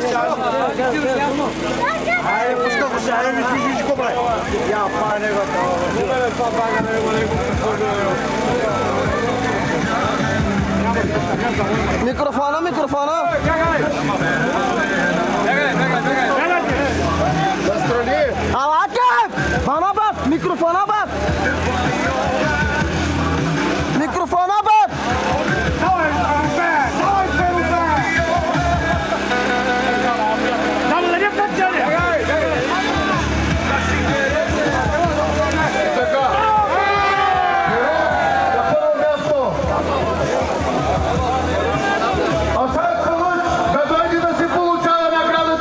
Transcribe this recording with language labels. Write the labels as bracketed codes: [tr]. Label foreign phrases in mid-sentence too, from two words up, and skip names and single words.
[tr] Mikrofona, mikrofona. [bg] Настрани. [tr] Alakif. Bana bak, mikrofona bak. Mikrofona bak. [bg] Така. На първо място. Асан Калуч, да дойде да си получава наградата.